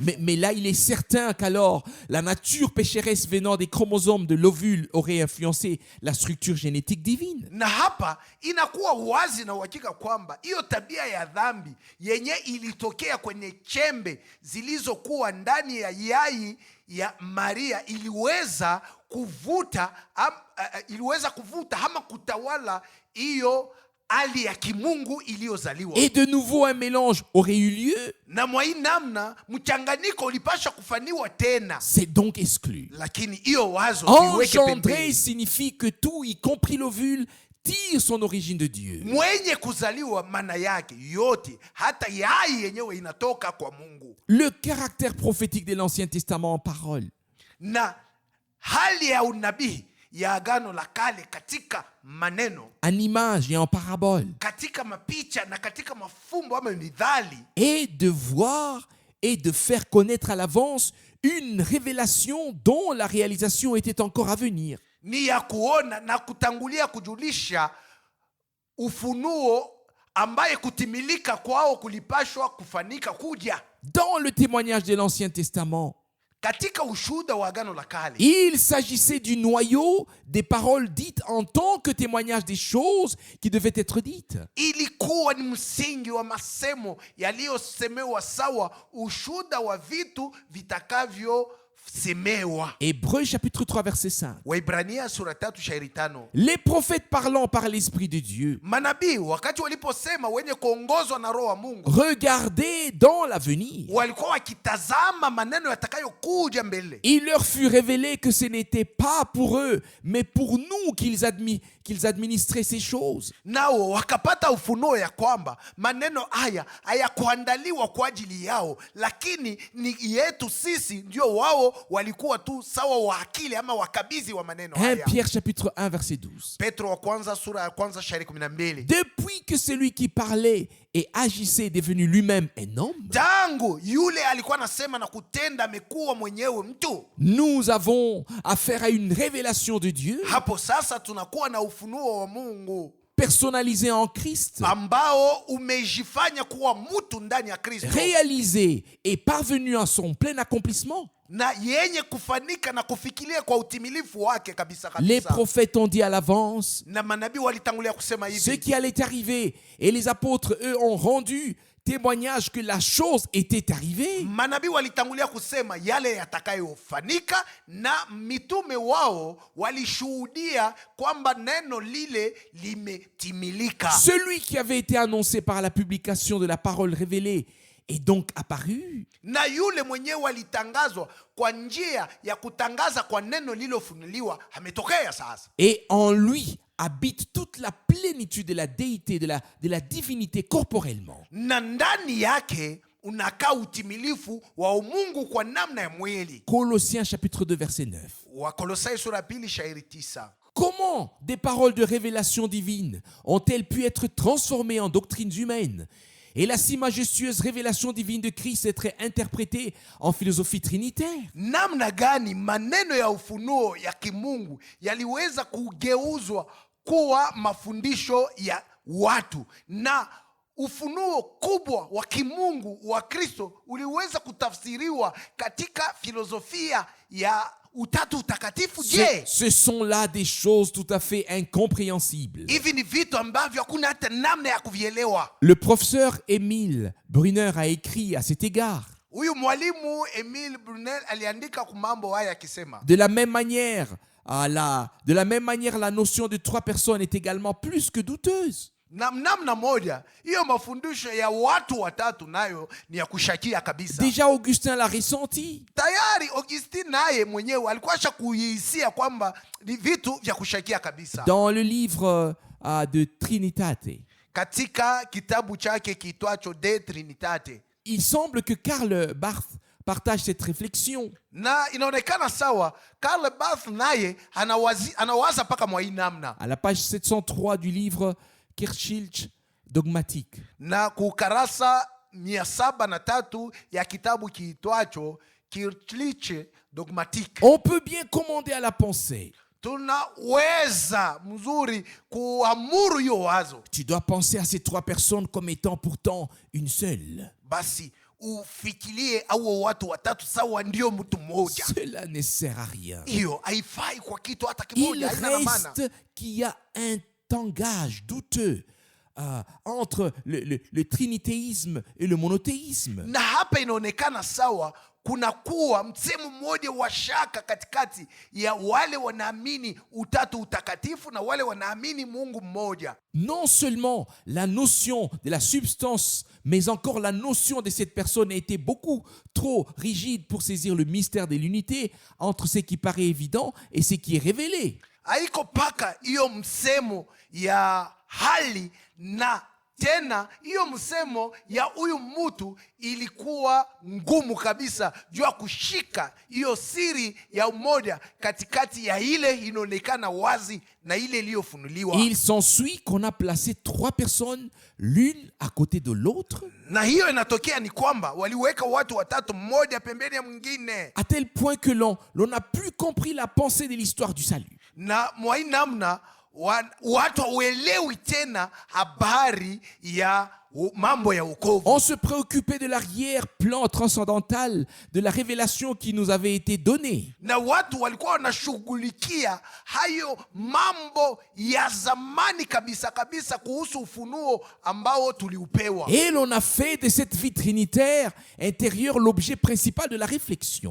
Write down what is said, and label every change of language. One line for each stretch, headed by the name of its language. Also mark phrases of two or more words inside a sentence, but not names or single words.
French: Mais là, il est certain qu'alors, la nature pécheresse venant des chromosomes de l'ovule aurait influencé la structure génétique divine.
Swahili: Na hapa inakuwa wazi na uhakika kwamba hiyo tabia ya dhambi yenye ilitokea kwenye chembe zilizokuwa ndani ya yai ya Maria iliweza kuvuta ama kutawala hiyo hali ya kimungu iliyozaliwa.
French: Et de nouveau, un mélange aurait eu lieu.
Swahili: Na mwa hii namna mchanganyiko ulipasha kufaniwa tena.
French: C'est donc exclu.
Swahili: Lakini hiyo wazo iweke
French: Engendré
Swahili: pembeni.
French: signifie que tout, y compris l'ovule, tire son origine de Dieu.
Swahili: Mwenye kuzaliwa maana yake yote, hata yai yenyewe inatoka kwa Mungu.
French: Le caractère prophétique de l'Ancien Testament en parole.
Swahili: Na hali ya unabii ya Agano la Kale katika maneno,
French: en image et en parabole,
Swahili: katika mapicha na katika mafumbo ama mithali,
French: et de voir et de faire connaître à l'avance une révélation dont la réalisation était encore à venir.
Swahili: ni ya kuona na kutangulia kujulisha ufunuo ambaye kutimilika kwao kulipashwa kufanika kuja.
French: Dans le témoignage de l'Ancien Testament,
Swahili: Katika ushuhuda wa Agano la Kale,
French: il s'agissait du noyau des paroles dites en tant que témoignage des choses qui devaient être dites.
Swahili: ilikuwa ni msingi wa masemo yaliyosemewa, sawa ushuhuda wa vitu vitakavyosemewa.
French: Hébreux chapitre 3 verset 5.
Swahili: Waibrania sura 3 shairi 5.
French: Les prophètes parlant par l'Esprit de Dieu
Swahili: Manabii wakati waliposema wenye kuongozwa na Roho wa Mungu,
French: regardaient dans l'avenir.
Swahili: walikuwa wakitazama maneno yatakayokuja mbele.
French: Il leur fut révélé que ce n'était pas pour eux, mais pour nous qu'ils administraient ces choses.
Swahili: Nao wakapata ufunuo ya kwamba maneno haya hayakuandaliwa kwa ajili yao, lakini ni yetu sisi, ndio wao walikuwa tu sawa wa akili ama wakabizi wa maneno 1 haya.
French: Pierre chapitre 1 verset 12.
Swahili: Petro wa kwanza sura ya kwanza shairi 12.
French: Depuis que celui qui parlait et agissait est devenu lui-même un homme,
Swahili: Tangu yule alikuwa anasema na kutenda amekuwa mwenyewe mtu,
French: nous avons affaire à une révélation de Dieu
Swahili: hapo sasa tunakuwa na ufunuo wa Mungu
French: personnalisée en Christ,
Swahili: ambao umejifanya kuwa mtu ndani ya Kristo,
French: réalisée et parvenue à son plein accomplissement.
Swahili: na yenye kufanika na kufikiria kwa utimilifu wake kabisa
French: Les
Swahili: kabisa.
French: prophètes ont dit à l'avance
Swahili: Na manabii walitangulia kusema
French: ce
Swahili: hivi,
French: qui allait arriver, et les apôtres, eux, ont rendu témoignage que la chose était arrivée.
Swahili: manabii walitangulia kusema yale yatakayofanika, na mitume wao walishuhudia kwamba neno lile limetimilika.
French: Celui qui avait été annoncé par la publication de la parole révélée est donc apparu.
Swahili: Na yule mwenyewe alitangazwa kwa njia ya kutangaza kwa neno lilofunuliwa ametokea sasa,
French: Et en lui habite toute la plénitude de la déité, de la divinité corporellement.
Swahili: na ndani yake unakaa utimilifu wa umungu kwa namna ya mwili.
French: Colossiens chapitre 2 verset 9.
Swahili: Wakolosai sura 2 shairi 9.
French: Comment des paroles de révélation divine ont-elles pu être transformées en doctrines humaines et la si majestueuse révélation divine de Christ être interprétée en philosophie trinitaire?
Swahili: Namna gani maneno ya ufunuo ya kimungu yaliweza kugeuzwa kuwa mafundisho ya watu, na ufunuo kubwa wa kimungu wa Kristo uliweza kutafsiriwa katika filosofia ya utatu utakatifu. Je,
French: Ce sont là des choses tout à fait incompréhensibles.
Swahili: hivi ni vitu ambavyo hakuna hata namna ya kuvielewa.
French: Le professeur Émile Brunner a écrit à cet égard:
Swahili: Huyu mwalimu Emile Brunel aliandika kumambo haya akisema,
French: de la même manière, la notion de trois personnes est également plus que douteuse.
Swahili: namna moja hiyo mafundisho ya watu watatu nayo ni ya kushakia kabisa.
French: Déjà Augustin l'a ressenti.
Swahili: Tayari Augustine naye mwenyewe alikuwa kuhisia kwamba ni vitu vya kushakia kabisa.
French: Dans le livre de Trinitate,
Swahili: Katika kitabu chake kitwacho De Trinitate,
French: il semble que Karl Barth partage cette réflexion.
Swahili: na inaonekana sawa Karl Barth naye anawaza paka mwa hii namna,
French: À la page 703 du livre Kirchlich dogmatique.
Swahili: na kukarasa 703 ya kitabu kiitwacho Kirchliche Dogmatique.
French: On peut bien commander à la pensée.
Swahili: Tunaweza mzuri kuamuru hiyo wazo,
French: Tu dois penser à ces trois personnes comme étant pourtant une seule.
Swahili: basi ufikirie au watu watatu sawa ndio mtu mmoja.
French: Cela ne sert à rien.
Swahili: Hiyo haifai kwa kitu hata
French: Il
Swahili: kimoja, haina na maana.
French: reste qu'il y a un tangage douteux entre le trinithéisme et le monothéisme.
Swahili: Na hapa inaonekana sawa kuna kuwa msemo mmoja wa shaka katikati ya wale wanaamini utatu utakatifu na wale wanaamini Mungu mmoja.
French: Non seulement la notion de la substance, mais encore la notion de cette personne a été beaucoup trop rigide pour saisir le mystère de l'unité entre ce qui paraît évident et ce qui est révélé.
Swahili: haiko paka hiyo msemo ya hali, na tena hiyo msemo ya huyu mtu ilikuwa ngumu kabisa juu ya kushika hiyo siri ya umoja katikati ya ile inaonekana wazi na ile iliyofunuliwa.
French: Il s'ensuit qu'on a placé 3 personnes l'une à côté de l'autre,
Swahili: Na hiyo inatokea ni kwamba waliweka watu watatu, mmoja pembeni ya mwingine,
French: à tel point que l'on n'a plus compris la pensée de l'histoire du salut.
Swahili: na mwai namna watu hauelewi tena habari ya mambo ya wokovu.
French: On se préoccupait de l'arrière-plan transcendantal de la révélation qui nous avait été donnée.
Swahili: Na watu walikuwa wanashughulikia hayo mambo ya zamani kabisa kabisa kuhusu ufunuo ambao tuliupewa.
French: Et l'on a fait de cette vie trinitaire intérieure l'objet principal de la réflexion.